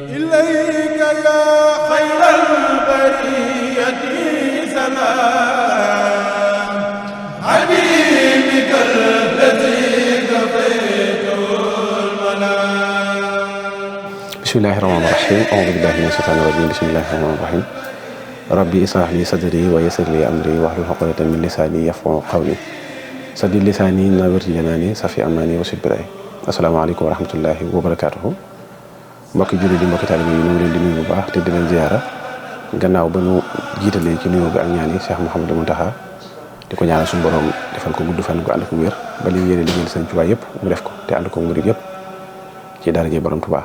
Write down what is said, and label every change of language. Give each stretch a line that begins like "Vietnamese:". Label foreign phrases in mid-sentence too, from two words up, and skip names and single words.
Arabic: إليك يا خير البرية سلام حبيبك الذي كفيته المنام. بسم الله الرحمن الرحيم. أعوذ بالله من الشيطان الرجيم. بسم الله الرحمن الرحيم. ربي اشرح لي صدري ويسر لي أمري واحلل عقدة من لساني يفقهوا قولي سدد لساني نور جناني صفي أماني وسد براي. السلام عليكم ورحمة الله وبركاته.
Wolof: mbokki jullit yi mbokki taalibe yi ñu ngi leen di nuyu bu baax te di leen ziyaara gannaaw ba ñu jiitalee ci nuyoo bi ak ñaan yi Cheikh Mouhamadou Mountakha di ko ñaanal suñu borom defal ko gudd fan ko ànd ko wér ba li yéene liggéeyal Sëñ Tuubaa yëpp mu def ko te ànd ko murid yëpp ci daraje borom Tuubaa.